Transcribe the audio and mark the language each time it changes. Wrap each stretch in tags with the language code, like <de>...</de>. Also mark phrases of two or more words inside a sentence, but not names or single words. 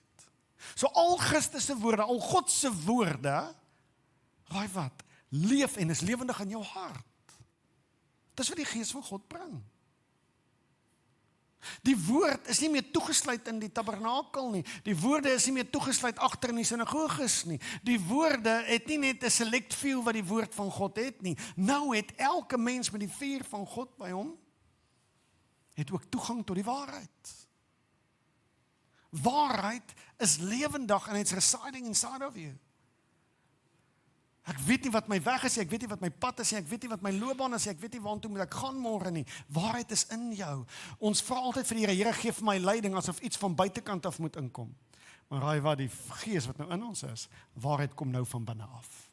<af>So al Christus se woorde, al God se woorde, raai wat, leef en is lewendig in jou hart. Dis wat die Gees van God bring. Die woord is nie meer toegesluit in die tabernakel nie. Die woorde is nie meer toegesluit agter in die sinagoges nie. Die woorde het nie net 'n</af> <en>select few</en> <af>wat die woord van God het nie. Nou het elke mens met die vuur van God by hom, het ook toegang tot die waarheid. Waarheid is lewendig</af> <en>and it's residing inside of you.</en> <af>Ek weet nie wat my weg is nie, ek weet nie wat my pad is nie, ek weet nie wat my loopbaan is nie, ek weet nie waartoe moet ek gaan môre nie. Waarheid is in jou. Ons vra altyd vir die Here, gee vir my leiding asof iets van buitekant af moet inkom. Maar raai wat, die Gees wat nou in ons is, waarheid kom nou van binne af.</af>